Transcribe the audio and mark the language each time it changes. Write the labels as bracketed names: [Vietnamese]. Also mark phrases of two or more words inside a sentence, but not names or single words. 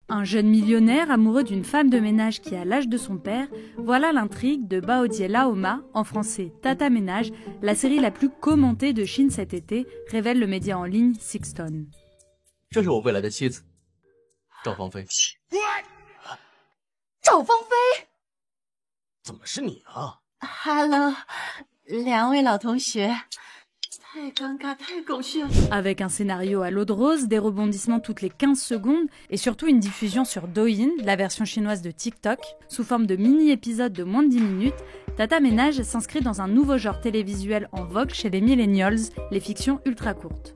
[French] Un jeune millionnaire amoureux d'une femme de ménage qui a l'âge de son père, voilà l'intrigue de Baodier Laoma, en français Tata Ménage, la série la plus commentée de Chine cet été, révèle le média en ligne Sixton. [Chinese] 这是我未来的妻子，赵芳菲。赵芳菲，怎么是你啊 Hello， 两位老同学，太尴尬，太狗血了。 [French] Avec un scénario à l'eau de rose, des rebondissements toutes les 15 secondes et surtout une diffusion sur Douyin, la version chinoise de TikTok, sous forme de mini-épisodes de moins de 10 minutes, Tata Ménage s'inscrit dans un nouveau genre télévisuel en vogue chez les millennials, les fictions ultra courtes.